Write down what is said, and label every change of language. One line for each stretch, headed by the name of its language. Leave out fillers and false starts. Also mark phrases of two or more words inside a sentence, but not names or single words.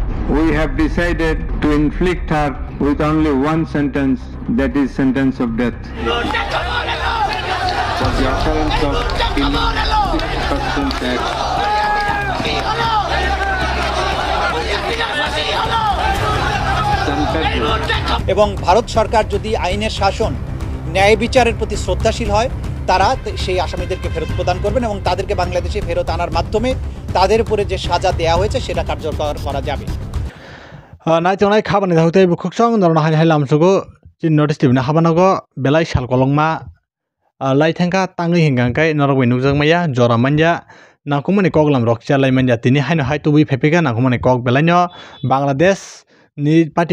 English: we have decided to inflict her with only one sentence, that is sentence of death. For the occurrence of killing 6 persons
Bangla: এবং ভারত সরকার যদি আইনের শাসন ন্যায় বিচারের প্রতি শ্রদ্ধাশীল হয় তারা সেই আসামিদেরকে ফেরত প্রদান করবেন এবং তাদেরকে বাংলাদেশে ফেরত আনার মাধ্যমে তাদের উপরে যে সাজা দেওয়া হয়েছে সেটা কার্যকর করা যাবে
Kok Borok: নাইতংনাय खाबानि दाहुते बुखुकसं नरना हाय लामसुगो चिन नोटिस टिबना हाबानागो बेलाय सालकलंमा लाइथांका तांगै हिंगांकाय नरबै नुकजोंमाया जरा मानजा नाकुमनि कगलाम रखचा लाइमानजा तिनि हायनो हाय तुबि फेफेगा नाकुमनि कग बेलायनो बांलादेश नि पार्टी